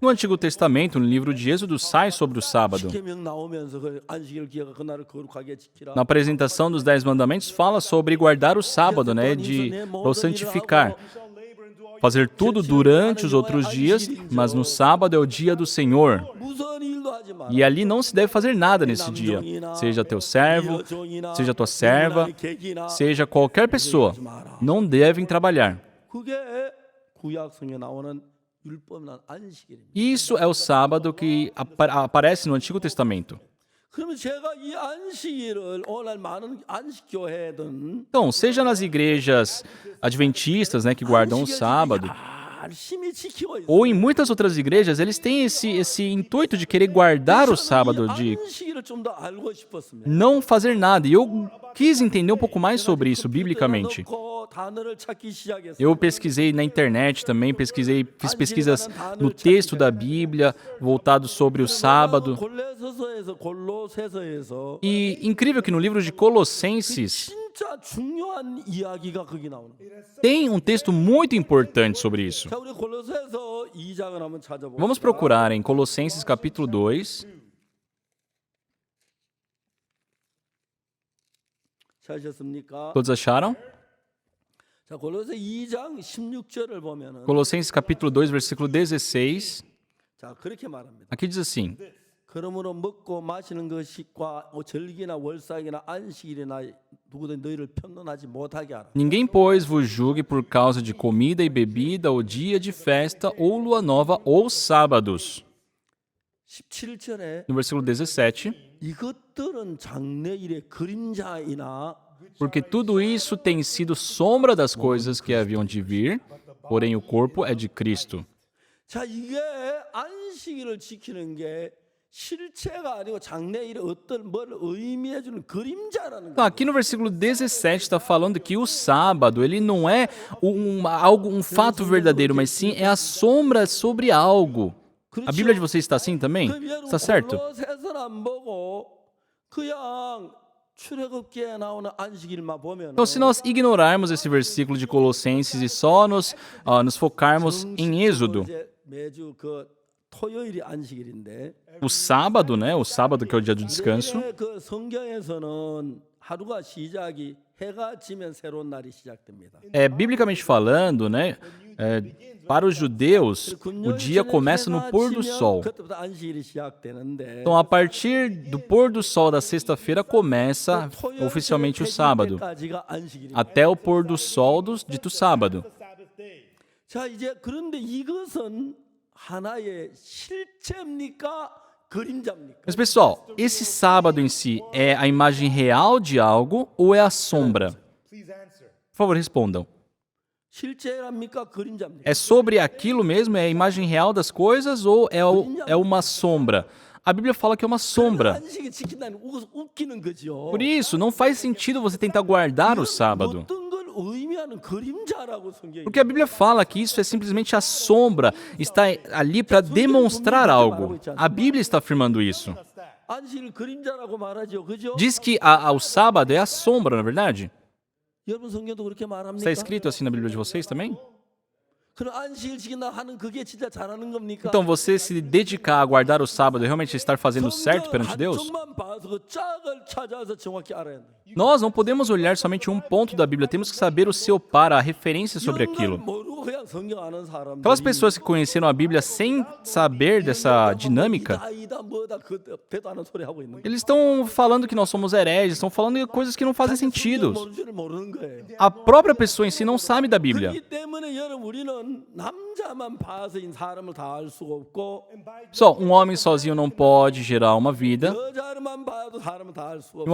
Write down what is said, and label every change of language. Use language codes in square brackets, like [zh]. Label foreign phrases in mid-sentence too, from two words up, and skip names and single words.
[pt] No Antigo Testamento, no livro de Êxodo, sai sobre o sábado. [ko] 십계명 나오면서 그 안식일 기회가 그날을 거룩하게 지키라. [pt] Na apresentação dos 10 mandamentos, fala sobre guardar o sábado, né? De o santificar. fazer tudo durante os outros dias, mas no sábado é o dia do Senhor. [ko] 무슨 일도 하지 마라. [pt] E ali não se deve fazer nada nesse dia. Seja teu servo, seja tua serva, seja qualquer pessoa, não devem trabalhar. [ko] 그게 구약 성경에 나오는 율법난 안식일입니다. [pt] Isso é o sábado que aparece no Antigo Testamento. [ko] 그러면 제가 이 안식일을 오늘 많은 안식교회든 [pt] Então, seja nas igrejas adventistas, né, que guardam o sábado, [ko] 열심히 지키고 있어요. [pt] ou em muitas outras igrejas, eles têm esse intuito de querer guardar o sábado, de [ko] 안식일을 좀 더 알고 싶었습니다. [pt] não fazer nada. E eu quis entender um pouco mais sobre isso biblicamente. [ko] 넣고 단어를 찾기 시작했어요. [pt] Eu pesquisei na internet também, fiz pesquisas no texto da Bíblia, voltado sobre o sábado. [ko] 골로새서에서 [pt] E incrível que no livro de Colossenses [ko] 진짜 중요한 이야기가 거기 나오는 거예요. [pt] tem um texto muito importante sobre isso. [ko] 자, 우리 골로새서 2장을 한번 찾아보겠습니다. [pt] Vamos procurar em Colossenses capítulo 2. [ko] 찾으셨습니까? [pt] Todos acharam? [ko] 자, 골로새 2장 16절을 보면은 [pt] Colossenses capítulo 2, versículo 16. [ko] 자, 그렇게 말합니다. [pt] Aqui diz assim: [ko] 그러므로 먹고 마시는 것과 절기나 월삭이나 안식일이나 누구든 너희를 편론하지 못하게 하라. [pt] Ninguém, pois, vos julgue por causa de comida e bebida, ou dia de festa, ou lua nova, ou sábados. [ko] 17절에 [pt] No versículo 17. [ko] 이것들은 장래일의 그림자이나 [pt] Porque tudo isso tem sido sombra das coisas que haviam de vir, porém o corpo é de Cristo. [ko] 자, 이게 안식일을 지키는 게 실체가 아니고 장래일의 어떤 뭘 의미해 주는 그림자라는 [pt] Então, [ko] 거예요. [pt] aqui no versículo 17 está falando que o sábado ele não é um fato verdadeiro, mas sim é a sombra sobre algo. A Bíblia de vocês está assim também? [ko] 그럼 여러분 [pt] Está certo? [ko] 골로새서는 안 보고 그냥 출애굽기에 나오는 안식일만 보면 [pt] Então, se nós ignorarmos esse versículo de Colossenses e só nos focarmos em Êxodo, [ko] 매주 그 토요일이 안식일인데 [pt] o sábado, né? O sábado que é o dia do descanso. [ko] 그 성경에서는 하루가 시작이 해가 지면 새로운 날이 시작됩니다. [pt] Biblicamente falando, né? Para os judeus, o dia começa no pôr do sol. [ko] 그때부터 안식일이 시작되는데 [pt] Então, a partir do pôr do sol da sexta-feira começa oficialmente o sábado, [ko] 까지가 안식일입니다. [pt] até o pôr do sol do dito sábado. [ko] 자, 이제 그런데 이것은 하나의 실체입니까? 그림자입니까? [pt] Mas, pessoal, esse sábado em si é a imagem real de algo ou é a sombra? Por favor, respondam. [ko] 실체랍니까? 그림자입니까? [pt] É sobre aquilo mesmo? É a imagem real das coisas ou é uma sombra? A Bíblia fala que é uma sombra. [ko] 안식일 지킨다는 웃기는 거죠. [pt] Por isso, não faz sentido você tentar guardar o sábado. [ko] 어떤 걸 의미하는 그림자라고 성경이. [pt] Porque a Bíblia fala que isso é simplesmente a sombra, está ali para demonstrar algo. A Bíblia está afirmando isso. [ko] 안식일 그림자라고 말하죠. 그죠? [pt] Diz que o sábado é a sombra, na verdade? [ko] 여러분 성경도 그렇게 [pt] Está [ko] 말합니까? [pt] escrito assim na Bíblia de vocês também? [ko] 그럼 안식일 지킨다 하는 그게 진짜 잘하는 겁니까? [pt] Então, você se dedicar a guardar o sábado e realmente estar fazendo certo perante Deus? [ko] 한쪽만 봐서 그 짝을 찾아서 정확히 알아야 돼. [pt] Nós não podemos olhar somente um ponto da Bíblia, temos que saber o seu para, a referência sobre [ko] 이런 걸 [pt] aquilo. [ko] 모르고 그냥 성경 아는 사람들. [pt] Aquelas pessoas que conheceram a Bíblia sem saber dessa dinâmica, [ko] 이다 뭐다 그 대도 않은 소리 하고 있는 거예요. [pt] eles estão falando que nós somos hereges, estão falando de coisas que não fazem sentido. [ko] 모르는 줄 모르는 거예요. [pt] A própria pessoa em si não sabe da Bíblia. [ko] 그렇기 때문에 여러분 우리는 남자만 봐서 이 사람을 다 알 수가 없고 [pt] Só um homem sozinho não pode gerar uma vida, [ko] 여자만 봐도 사람을 다 알 수가